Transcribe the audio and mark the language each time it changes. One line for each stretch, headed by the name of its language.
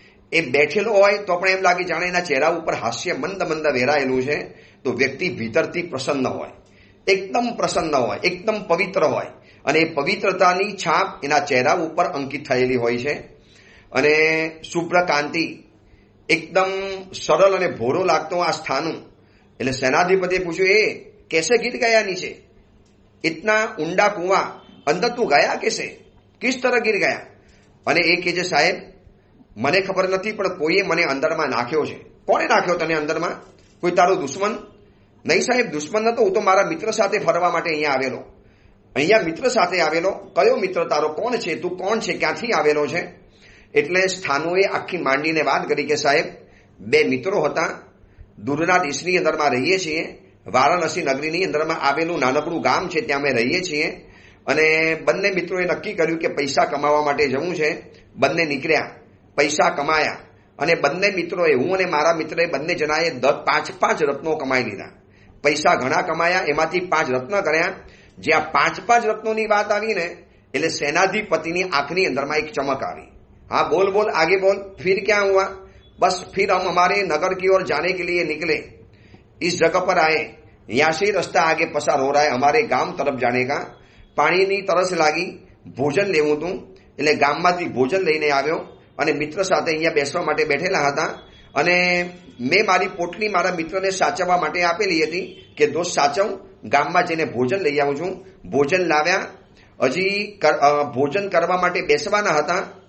Gujarati: એ બેઠેલો હોય તો પણ એમ લાગે જાણે એના ચહેરા ઉપર હાસ્ય મંદ વેરાયેલું છે. તો વ્યક્તિ ભીતરથી પ્રસન્ન હોય, એકદમ પ્રસન્ન હોય, એકદમ પવિત્ર હોય. અને એ પવિત્રતાની છાપ એના ચહેરા ઉપર અંકિત થયેલી હોય છે. અને શુભ્ર કાંતિ, એકદમ સરળ અને ભોરો લાગતો આ સ્થાનુ. એટલે સેનાધિપતિએ પૂછ્યું, એ
Hindi: कैसे गिर गया नीचे, इतना ऊंडा कुआं, अंदर तू गया कैसे, किस तरह गिर गया?
Gujarati: અને એ કહે છે, સાહેબ મને ખબર નથી, પણ કોઈએ મને અંદરમાં નાખ્યો છે. કોણે નાખ્યો તને અંદરમાં? કોઈ તારો દુશ્મન? નહીં સાહેબ, દુશ્મન નતો, હું તો મારા મિત્ર સાથે ફરવા માટે અહીંયા મિત્ર સાથે આવેલો. કયો મિત્ર તારો? કોણ છે તું? કોણ છે? ક્યાંથી આવેલો છે? એટલે સ્થાનુએ આખી માંડીને વાત કરી કે સાહેબ 2 મિત્રો હતા, દૂરના દેશની અંદરમાં રહીએ છીએ, વારાણસી નગરીની અંદરમાં આવેલું નાનકડું ગામ છે, ત્યાં અમે રહીએ છીએ. અને બંને મિત્રોએ નક્કી કર્યું કે પૈસા કમાવા માટે જવું છે. બંને નીકળ્યા, પૈસા કમાયા. અને બંને મિત્રોએ, હું અને મારા મિત્રએ બંને જણાએ 5 રત્નો કમાઈ લીધા. પૈસા ઘણા કમાયા, એમાંથી 5 રત્ન કર્યા. જ્યાં 5 રત્નોની વાત આવી ને એટલે સેનાધિપતિની આંખની અંદરમાં એક ચમક આવી.
Hindi: हाँ बोल आगे बोल, फिर क्या हुआ? बस फिर हम हमारे नगर की ओर जाने के लिए निकले. इस जगह पर आए, यहाँ से रास्ता आगे पसार हो रहा है हमारे गांव तरफ जाने का.
Gujarati: પાણીની તરસ લાગી, ભોજન લેવું હતું, એટલે ગામમાંથી ભોજન લઈને આવ્યો. અને મિત્ર સાથે અહીંયા બેસવા માટે બેઠેલા હતા. અને મેં મારી પોટલી મારા મિત્રને સાચવવા માટે આપેલી હતી કે દોસ્ત સાચવ, ગામમાં જઈને ભોજન લઈ આવું છું. ભોજન લાવ્યા, હજી ભોજન કરવા માટે બેસવાના હતા.